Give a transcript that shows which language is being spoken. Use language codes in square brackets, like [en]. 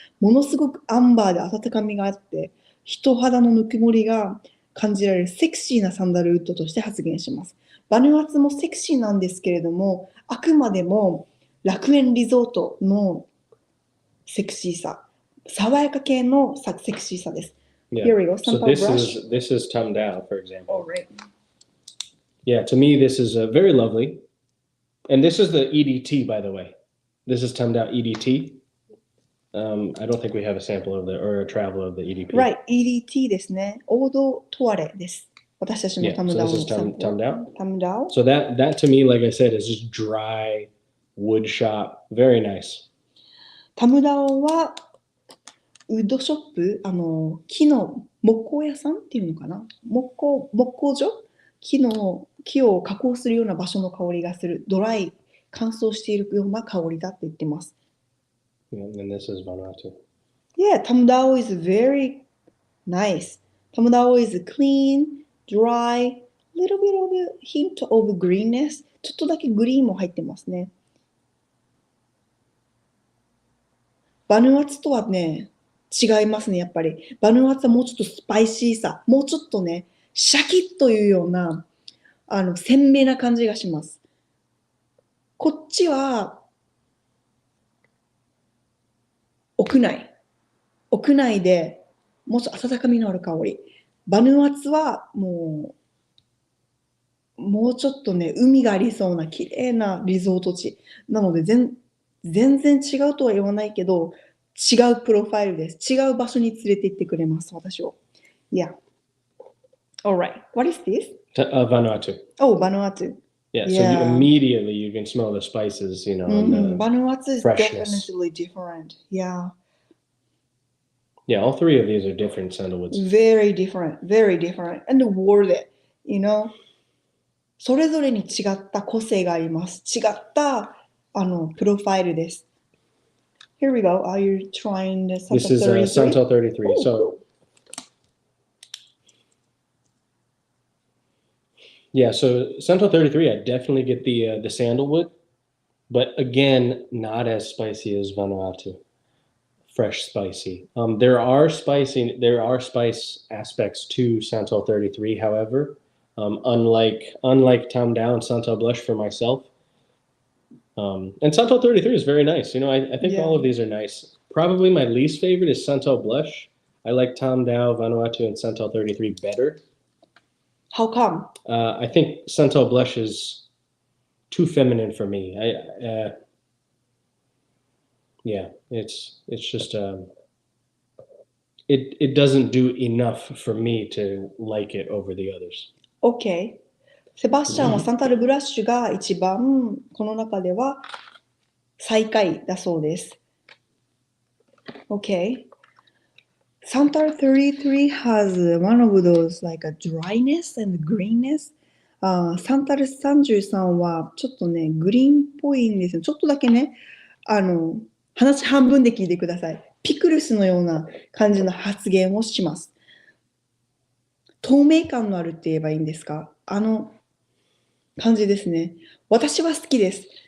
[ja] ものすごくアンバーで温かみがあって、人肌のぬくもりが感じられるセクシーなサンダルウッドとして発言します。バヌアツもセクシーなんですけれども、あくまでも楽園リゾートのセクシーさ、爽やか系のセクシーさです。 [en] Yeah. Here we go. So this is Tom Dow, for example. All right. Yeah, to me this is very lovely. And this is the EDT, by the way. This is Tom Dow EDT.I don't think we have a sample of or a travel of the EDP. Right, [ja] EDT ですね。オードトワレです。私たちのタムダウンのサンプル。 [en] Tom Dow? Tom Dow? So that to me, like I said, is just dry wood shop. Very nice. [ja] タムダオはウッドショップ、木の木工屋さんっていうのかな、木工所、木を加工するような場所の香りがする、ドライ、乾燥しているような香りだって言ってます。 [en] And this is Vanuatu. Yeah, Tom Dow is very nice. Tom Dow is clean, dry, little bit of a hint of greenness. [ja] ちょっとだけグリーンも入ってますね。バヌアツとはね、違いますね、やっぱり。バヌアツはもうちょっとスパイシーさ、もうちょっとね、シャキッというような、鮮明な感じがします。こっちは、屋内でもうちょっと温かみのある香り。バヌアツはもうちょっとね、海がありそうな綺麗なリゾート地。なので全然違うとは言わないけど、違うプロファイルです。違う場所に連れて行ってくれます、私を。 [en] Yeah. Alright. What is this? Vanuatu. Oh, Vanuatu. Yeah, so immediately you can smell the spices, you know, and the Vanuatu is freshness. definitely different. Yeah. Yeah, all three of these are different sandalwoods. Very different, very different. And worth it, you know. [ja] それぞれに違った個性があります。違ったプロファイルです。 [en] Here we go. Are you trying the Santal 33? This is Santal 33. Oh, so, yeah, so Santal 33, I definitely get the sandalwood, but again, not as spicy as Vanuatu. Fresh spicy. There are spice aspects to Santal 33. However, unlike Tom Dow and Santal Blush for myself, and Santal 33 is very nice. You know, I think all of these are nice. Probably my least favorite is Santal Blush. I like Tom Dow, Vanuatu, and Santal 33 better. How come? I think Santal blush is too feminine for me. Yeah, it's just it doesn't do enough for me to like it over the others. OK。 [ja] セバスチャンはサンタルブラッシュが一番この中では最下位だそうです。 [en] OK。 Santal 33 has one of those like a dryness and greenness. [ja] サンタル33はちょっとね、グリーンっぽいんですよ。ちょっとだけね、話半分で聞いてください。ピクルスのような感じの発言をします。透明感のあるって言えばいいんですか？感じですね。私は好きです。